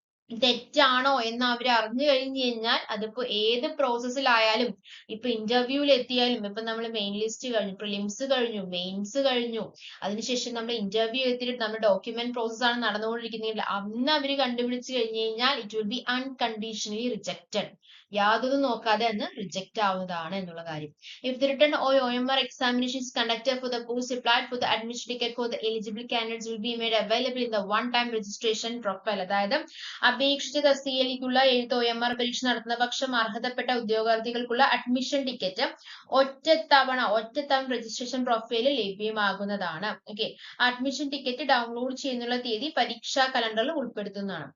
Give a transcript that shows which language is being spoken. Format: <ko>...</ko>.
<ml>തെറ്റാണോ എന്ന് അവർ അറിഞ്ഞു കഴിഞ്ഞു കഴിഞ്ഞാൽ അതിപ്പോ ഏത് പ്രോസസ്സിലായാലും, ഇപ്പൊ ഇന്റർവ്യൂവിൽ എത്തിയാലും, ഇപ്പൊ നമ്മൾ മെയിൻ ലിസ്റ്റ് കഴിഞ്ഞു, പ്രിലിംസ് കഴിഞ്ഞു, മെയിൻസ് കഴിഞ്ഞു, അതിനുശേഷം നമ്മൾ ഇന്റർവ്യൂ എത്തിയിട്ട് നമ്മുടെ ഡോക്യുമെന്റ് പ്രോസസ് ആണ് നടന്നുകൊണ്ടിരിക്കുന്നത്, അന്ന് അവർ കണ്ടുപിടിച്ച് കഴിഞ്ഞു കഴിഞ്ഞാൽ</ml> <en>It will be unconditionally rejected.</en> <ml>യാതൊന്നും നോക്കാതെ അന്ന് റിജക്റ്റ് ആവുന്നതാണ് എന്നുള്ള കാര്യം.</ml> <en>If the written or OMR examination is conducted for the post applied for the admission ticket for the eligible candidates will be made available in the one-time registration profile.</en> <ml>അതായത് അപേക്ഷിച്ച തസ്തികയിലേക്കുള്ള എഴുത്ത് OMR പരീക്ഷ നടത്തുന്ന പക്ഷം അർഹതപ്പെട്ട ഉദ്യോഗാർത്ഥികൾക്കുള്ള അഡ്മിഷൻ ടിക്കറ്റ് ഒറ്റത്തവണ registration പ്രൊഫൈലിൽ ലഭ്യമാകുന്നതാണ്. Okay, admission ticket download ചെയ്യുന്നുള്ള തീയതി പരീക്ഷാ കലണ്ടറിൽ ഉൾപ്പെടുത്തുന്നതാണ്.</ml>